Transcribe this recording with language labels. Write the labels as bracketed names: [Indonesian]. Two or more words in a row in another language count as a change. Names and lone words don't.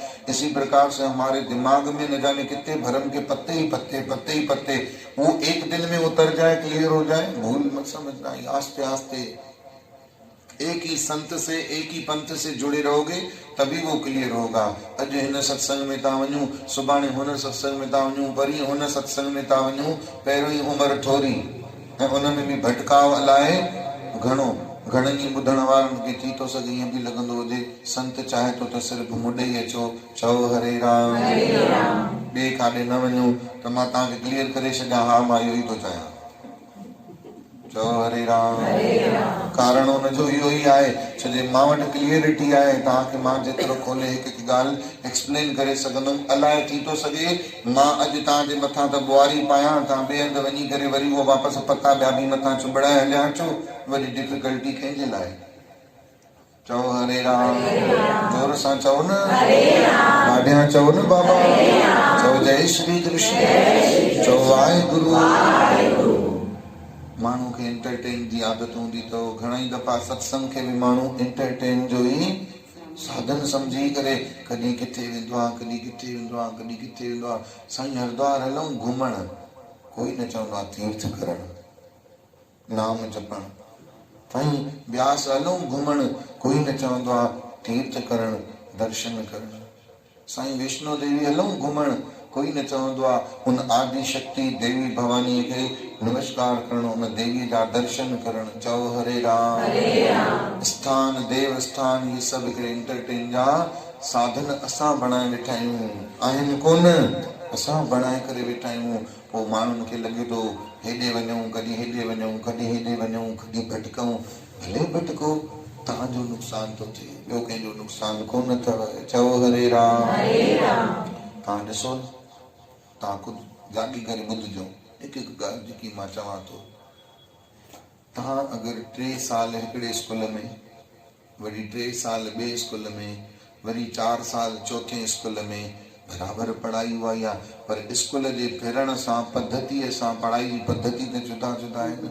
[Hindi] इसी प्रकार से हमारे दिमाग में न जाने कितने भरम के पत्ते ही पत्ते, वो एक दिन में उतर जाए, क्लियर हो जाए। भूल मत समझना, आस्ते आस्ते एक ही संत से, एक ही पंथ से जुड़े रहोगे तभी वो क्लियर होगा। [Sindhi] अज हिन सत्संग में था वञूं, सुभाणे हुन सत्संग में था वञूं, परी हुन सत्संग में था वञूं, पहिरियों ई उमिरि थोरी ऐं उनमें बि भटकाव अलाए घणो। घणनि ॿुधण वारनि खे थी थो सघे ईअं बि लॻंदो हुजे संत चाहे तो त सिर्फ़ु मुॾे ई अचो, चओ हरे राम, ॿिए काॾे न वञो। त मां तव्हांखे क्लियर करे छॾियां, हा मां इहो ई थो चाहियां, चओ हरे राम। कारण उनजो इहो ई आहे, छो जे मां वटि क्लियरिटी आहे। तव्हांखे मां जेतिरो खोले हिकु ॻाल्हि एक्सप्लेन करे सघंदुमि। अलाए थी थो सघे मां अॼु तव्हांजे मथां त बुआरी पायां, तव्हां ॿिए हंधि वञी करे वरी उहो वापसि पता ॿिया बि मथां चुंबड़ाए हलिया अचो, वरी डिफिकल्टी कंहिंजे लाइ? चओ हरे राम, जोर सां चओ न, ॾाढियां चओ न बाबा, चओ जय श्री कृष्ण, चओ वाहिगुरु। माण्हू खे एंटरटेन जी आदत हूंदी, तो घणई दफ़ा सत्संग खे बि माण्हू एंटरटेन जो ई साधन समझी करे कॾहिं किथे वेंदो आहे, कॾहिं किथे वेंदो आहे, कॾहिं किथे वेंदो आहे। साईं हरिद्वार हलूं घुमण, कोई न चवंदो आहे तीर्थ करण, नाम जपण। साईं ब्यास हलूं घुमण, कोई न चवंदो आहे तीर्थ करण, दर्शन करण। साईं वैष्णो देवी हलूं घुमण, कोई न चवंदो आहे उन आदि शक्ति देवी भवानी खे नमस्कार करणो, उन देवी जा दर्शन करण। चओ हरे राम। स्थान देव स्थान ये सभु हिकिड़े एंटरटेन जा साधन असां बणाए वेठा आहियूं, आहिनि कोन, असां बणाए करे वेठा आहियूं। पोइ माण्हुनि खे लॻे थो हेॾे वञूं, कॾहिं हेॾे वञूं, कॾहिं हेॾे वञूं, कॾहिं भटकूं। भले भटको, तव्हांजो नुक़सान थो थिए, ॿियो कंहिंजो नुक़सान कोन अथव। चओ हरे राम। तव्हां ॾिसो न, तव्हां ख़ुदि जाॻी करे ॿुधिजो हिकु हिकु ॻाल्हि जेकी मां चवां थो। तव्हां अगरि 3 साल हिकिड़े स्कूल में, वरी 3 साल ॿिए स्कूल में, वरी 4 साल चौथे स्कूल में, बराबरि पढ़ाई उहा ई आहे, पर स्कूल जे फिरण सां पद्धतीअ सां पढ़ाई जी पद्धति त जुदा जुदा आहिनि।